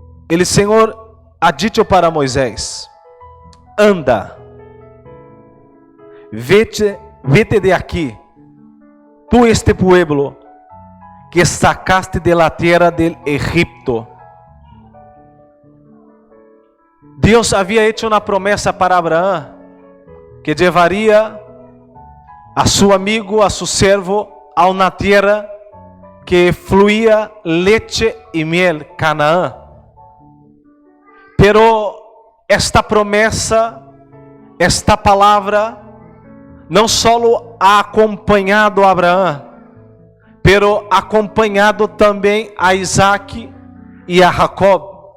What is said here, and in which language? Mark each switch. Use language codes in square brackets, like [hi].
[es] O Senhor ha dicho para Moisés: anda, vete de aqui, tu este pueblo que sacaste de la tierra del Egipto. [pt] Deus havia hecho uma promessa para Abraão, que levaria a seu amigo, a seu servo, a uma terra [es] que fluía leche y miel, Canaán. [pt] Pero esta promessa, esta palavra, não só ha acompanhado a Abraão, pero acompanhado também a Isaac e a Jacob.